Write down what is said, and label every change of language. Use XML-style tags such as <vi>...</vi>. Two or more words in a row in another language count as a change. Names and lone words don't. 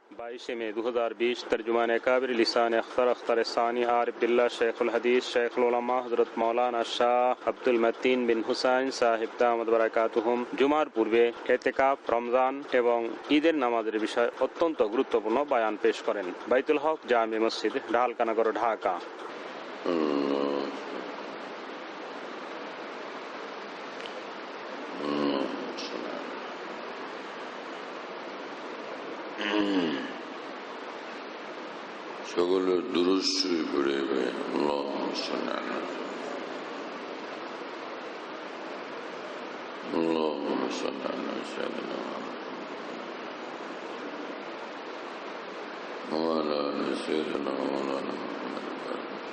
<bn>২২ মে ২০২০ তর্জুমান কাবির লিসান আখতার সানি আরিফ বিল্লাহ শাইখুল হাদিস শাইখুল উলামা হযরত মাওলানা শাহ আব্দুল মতিন বিন হুসাইন সাহেব দামাত বারাকাতুহুম জুমার পূর্বে এতেকাফ রমজান এবং ঈদের নামাজের বিষয় অত্যন্ত গুরুত্বপূর্ণ বয়ান পেশ করেন। বাইতুল হক জামে মসজিদ, ঢালকানগর, ঢাকা। সকলের দুরূদ শরীফ পড়বে।</bn> <ar>اللهم صل على اللهم صل على سيدنا وعلى آل سيدنا مولانا محمد</ar>